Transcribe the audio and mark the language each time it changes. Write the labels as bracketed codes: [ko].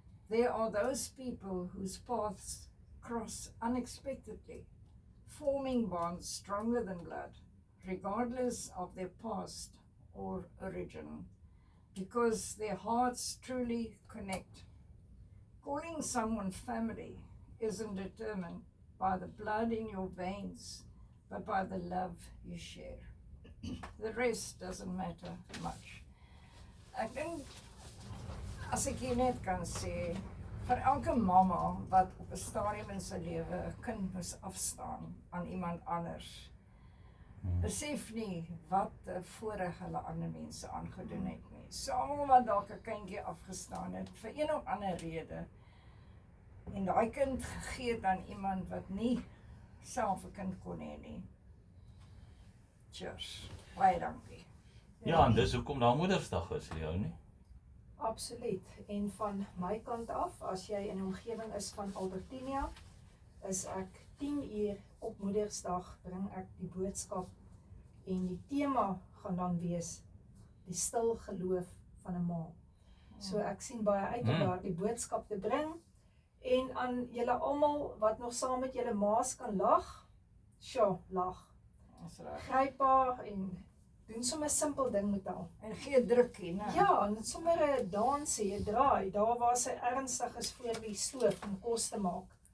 [en] There are those people whose paths cross unexpectedly, forming bonds stronger than blood, regardless of their past or origin, because their hearts truly connect. Calling someone family isn't determined by the blood in your veins, but by the love you share. The rest doesn't matter much. [af] Ek dink, as ek hier net kan sê, vir elke mamma wat op 'n stadium in sy lewe 'n kind moes afstaan aan iemand anders, besef nie wat 'n voorreg hulle ander mense aangedoen het nie. So almal wat dalk 'n kindjie afgestaan het vir een of ander rede en daai kind gegee het aan iemand wat nie self 'n kind kon hê nie. Cheers. Baie dankie. Ja, en dis hoekom daar Moedersdag is, Leo nie? Absoluut. En van my kant af, as jy in 'n omgewing is van Albertinia, is ek 10 uur op Moedersdag bring ek die boodskap en die tema gaan dan wees die stil geloof van 'n ma. So ek sien baie uit om daardie boodskap te bring en aan julle almal wat nog saam met julle ma's kan lag, lag. Dis reg. Gryp haar en doen sommer 'n simpel ding met haar. En gee drukkie, né? Ja, en sommer 'n dansie, 'n draai, daar waar sy ernstig is voor die stoof om kos te maak.